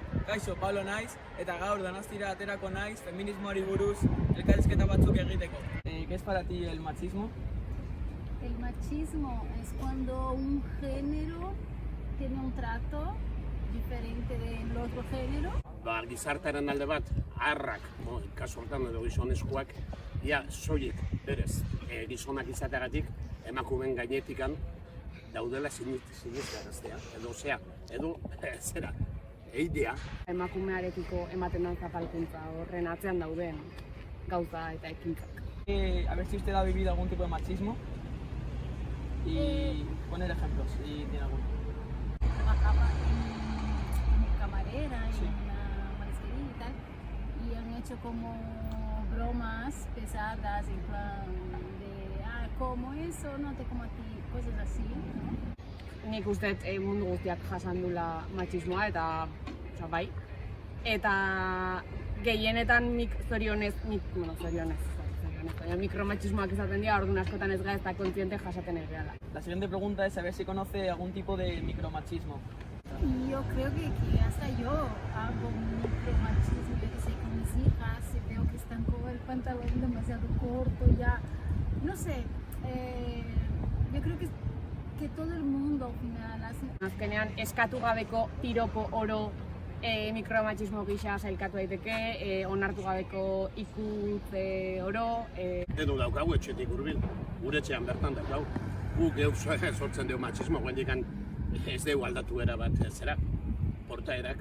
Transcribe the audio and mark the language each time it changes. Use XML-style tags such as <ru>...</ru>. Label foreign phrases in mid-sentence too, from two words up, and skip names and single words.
<eu>Kaixo, Pablo naiz, eta gaur Donostira aterako naiz feminismoari buruz elkarrizketa batzuk egiteko.</eu> <es>¿Qué es para ti el machismo? El machismo es cuando un género tiene un trato diferente del otro género.</es> <eu>Gizartearen alde bat, harrak, kasu hortan edo gizonezkoak, soilik, berez, gizonak izateagatik, emakumeen gainetikan daudela siniztaraztea, edo zera, eidea. Emakumearekiko ematen dan zapalkuntza horren atzean dauden gauza eta ekintzak.</eu> <es>A ver si usted ha vivido algún tipo de machismo y poner ejemplos, si tiene alguno. Trabajaba en camarera, Sí. en una marisquería y tal, y han hecho como bromas pesadas, en plan de, como eso, no te como a ti, cosas así, ¿no?</es> <eu>Nik uste mundu guztiak jasan dula machismoa eta bai. Eta gehienetan zorionez, baina mikromachismoak izaten dira, orduan askotan ez gara ez da kontziente jasaten egeala.</eu> <es>La siguiente pregunta es saber si conoce algún tipo de micromachismo. Y yo creo que hasta yo hago micromachismo, yo que sé, con mis hijas, si veo que están con el pantalón demasiado corto, ya, no sé, yo creo que todo el mundo al final hace.</es> <eu>Azkenean, eskatu gabeko piropo oro mikromachismo gisa sailkatu daiteke, onartu gabeko ikutze oro. Edo daukagu etxetik hurbil, gure etxean bertan daukagu. Guk sortzen dugu machismo, guendikan ez dugu aldatu era bat zera, portaerak.</eu>